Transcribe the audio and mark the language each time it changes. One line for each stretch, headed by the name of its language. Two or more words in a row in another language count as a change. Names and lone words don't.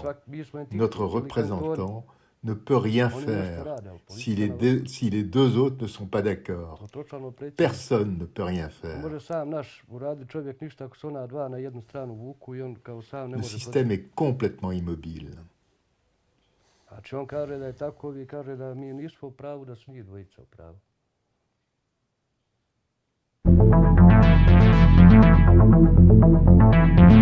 French: Notre représentant ne peut rien faire si les 2 autres ne sont pas d'accord. Personne ne peut rien faire. Le système est complètement immobile.
Serbian: On kaže da je tako, vi kaže da mi nismo u pravu, da su njih dvojica u pravu.